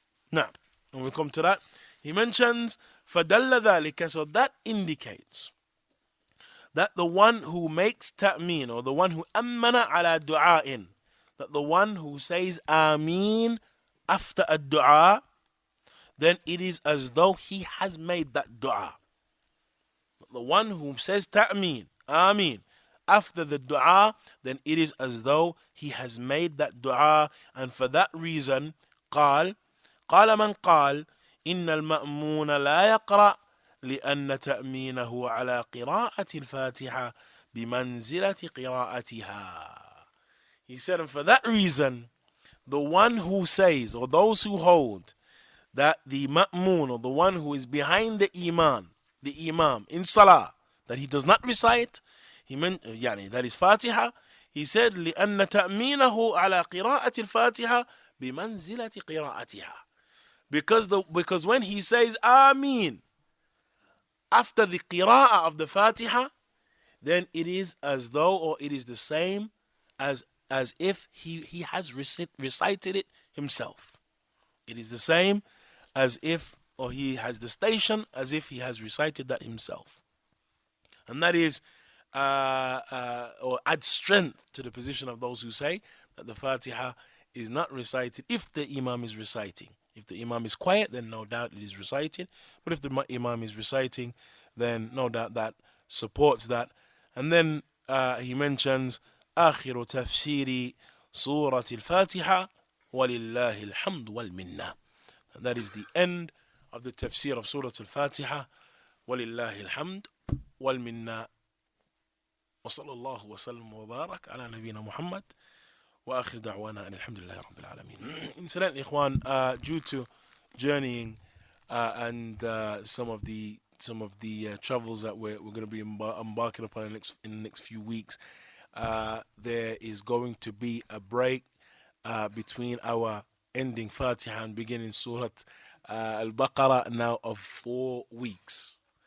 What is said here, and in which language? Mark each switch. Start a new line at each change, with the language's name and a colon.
English: Now, when we come to that, he mentions
Arabic: فَدَلَّ ذَلِكَ,
English: so that indicates that the one who makes ta'meen, or the one who
Arabic: أَمَّنَ عَلَىٰ دُعَاءٍ,
English: that the one who says Ameen after a dua, then it is as though he has made that dua. The one who says ta'meen, Ameen, after the dua, then it is as though he has made that dua.
Arabic: And for that reason, قال من قال إن المأمون لا يقرأ لأن تأمينه على قراءة الفاتحة بمنزلة قراءتها.
English: He said, and for that reason, the one who says, or those who hold, that the ma'moon, or the one who is behind the imam in salah, that he does not recite, he meant that is Fatiha. He said
Arabic: لأن تأمينه على قراءة الفاتحة بمنزلة قراءتها,
English: because when he says Ameen after the qira'ah of the Fatiha, then it is as though, or it is the same as if he has recited it himself. It is the same as if, or he has the station as if he has recited that himself. And that is, or adds strength to the position of those who say that the Fatiha is not recited if the Imam is reciting. If the Imam is quiet, then no doubt it is recited. But if the Imam is reciting, then no doubt that supports that. And then he mentions
Arabic: آخر تفسير سورة الفاتحة ولله الحمد والمنة.
English: And that is the end of the tafsir of Surah Al-Fatiha.
Arabic: ولله الحمد والمنة. وصلى الله وسلم وبارك على نبينا محمد وآخر دعوانا أن الحمد لله رب العالمين.
English: Incidentally, Ikhwan, due to journeying and some of the travels that we're going to be embarking upon in the next few weeks, there is going to be a break between our ending Fatiha and beginning Surah Al-Baqarah now of 4 weeks.